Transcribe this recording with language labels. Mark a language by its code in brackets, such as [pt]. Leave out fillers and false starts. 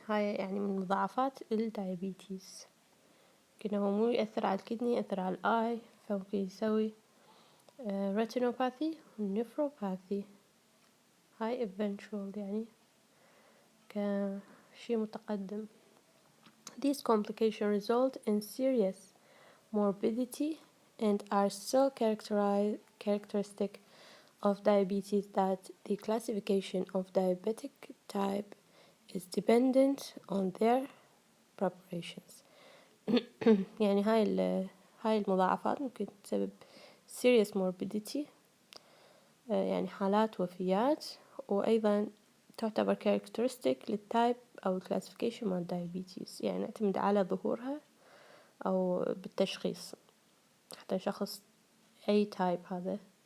[ar] هاي يعني من مضاعفات الدايابيتيز. كنا هو مو يأثر على الكدني، يأثر على الآي، فممكن يسوي retinopathy ونفروباثي. هاي eventual يعني كشي متقدم. [en] These complications result in serious morbidity and are so characteristic of diabetes that the classification of diabetic type is dependent on their preparations. [ar] يعني هاي المضاعفات ممكن تسبب [en] serious morbidity [ar] يعني حالات وفيات، وأيضا تعتبر characteristic للتايب أو الكلاسيفيكيشن مال diabetes، يعني نعتمد على ظهورها أو بالتشخيص حتى نشخص أي تايب هذا.